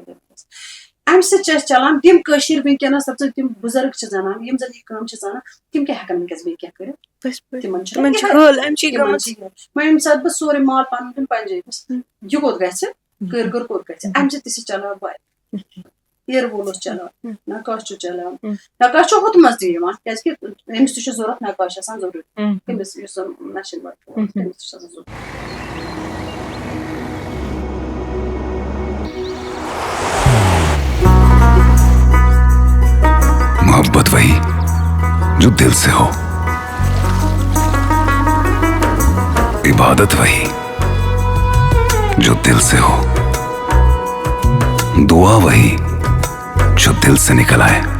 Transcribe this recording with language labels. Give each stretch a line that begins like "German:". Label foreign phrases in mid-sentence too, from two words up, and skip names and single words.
Kashmiri: اَمہِ سۭتۍ چھِ اَسہِ چلان تِم کٲشِر وٕنکیٚنس دپ ژٕ تِم بُزرگ چھِ زنان یِم زن یہِ کٲم چھِ زانان تِم کیٛاہ ہٮ۪کن وٕنکیٚس بیٚیہِ کینٛہہ کٔرِتھ, تِمن چھُ وۄنۍ ییٚمہِ ساتہٕ بہٕ سورُے مال پنُن دیُن پنجٲبِس, یہِ کوٚت گژھِ کٲرگٔر کوٚت گژھِ, اَمہِ سۭتۍ تہِ چھِ چلان واریاہ. اِیر وول اوس چلان, نقاش چھُ چلان, نقاش چھُ ہُتھ منٛز تہِ یِوان کیازِ کہِ أمِس تہِ چھُ ضوٚرتھ نقاش آسان ضروٗری, تٔمِس یُس زن مشیٖن ورک تٔمِس تہِ چھُ آسان ضروٗرت.
Urdu: محبت وہی جو دل سے ہو, عبادت وہی جو دل سے ہو, دعا وہی جو دل سے نکل آئے,